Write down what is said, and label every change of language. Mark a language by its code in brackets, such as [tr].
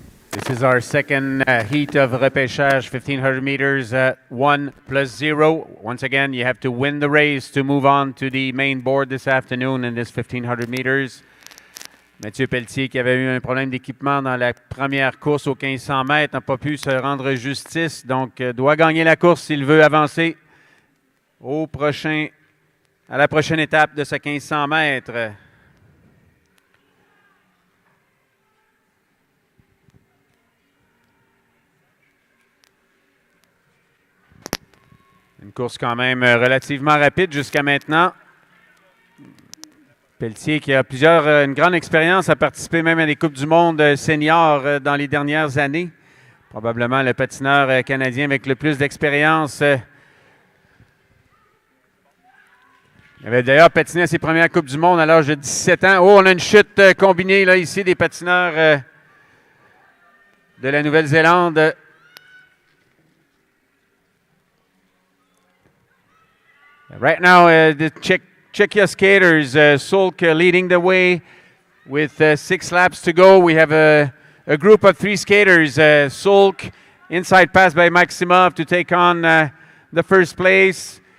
[en] This is our second heat of Repechage, 1,500 meters, 1+0. Once again, you have to win the race to move on to the main board this afternoon in this 1,500 meters. [fr] Mathieu Pelletier, qui avait eu un problème d'équipement dans la première course aux 1500 mètres, n'a pas pu se rendre justice, donc doit gagner la course s'il veut avancer à la prochaine étape de ce 1500 mètres. Une course quand même relativement rapide jusqu'à maintenant. Pelletier qui a une grande expérience, a participé même à des Coupes du monde seniors dans les dernières années. Probablement le patineur canadien avec le plus d'expérience. Il avait d'ailleurs patiné à ses premières Coupes du monde à l'âge de 17 ans. Oh, on a une chute combinée là ici des patineurs de la Nouvelle-Zélande. [en] Right now, the Czechia skaters, Sulk leading the way with 6 laps to go. We have a group of 3 skaters. Sulk, inside pass by Maximov to take on the first place.